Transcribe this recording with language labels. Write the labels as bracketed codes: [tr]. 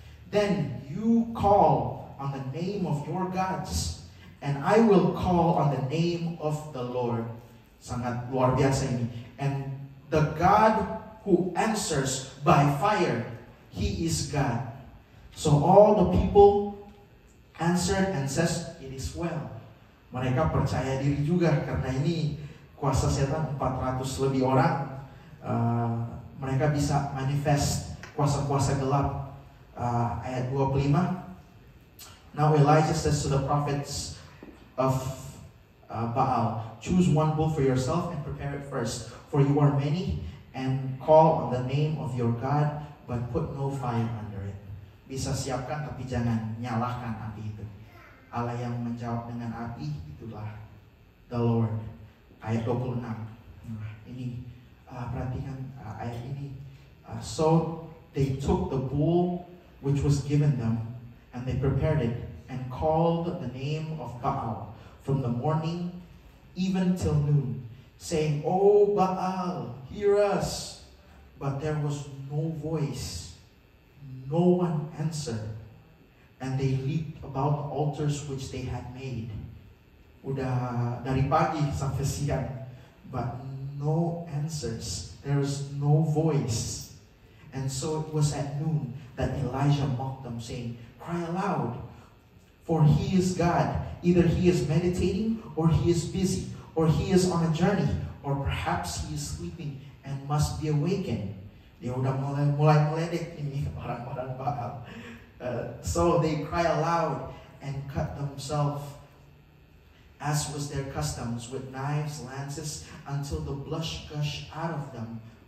[en] Then you call on the name of your gods, and I will call on the name of the Lord. [id] Sangat luar biasa ini. [en] And the God who answers by fire, He is God. So all the people answered and says, "It is well." [id] Mereka percaya diri juga karena ini kuasa setan 400 lebih orang. Mereka bisa manifest kuasa-kuasa gelap. Ayat 25. [en] Now Elijah says to the prophets of Baal, "Choose one bull for yourself and prepare it first, for you are many, and call on the name of your God, but put no fire under it." [id] Bisa siapkan tapi jangan nyalakan api itu. Allah yang menjawab dengan api itulah the Lord. Ayat 26. Ini perhatikan ayat ini. [en] So they took the bull which was given them, and they prepared it and called the name of Baal from the morning even till noon, saying, "O Baal, hear us." But there was no voice, no one answered, and they leaped about the altars which they had made. [id] Udah dari pagi sampai siang, [en] but no answers. There is no voice. And so it was at noon that Elijah mocked them, saying, "Cry aloud, for he is God. Either he is meditating, or he is busy, or he is on a journey, or perhaps he is sleeping and must be awakened." [id] Dia udah mulai meledek ini orang-orang Baal. [en] So they cry aloud and cut themselves, as was their customs, with knives, lances, until the blood gushed out of them.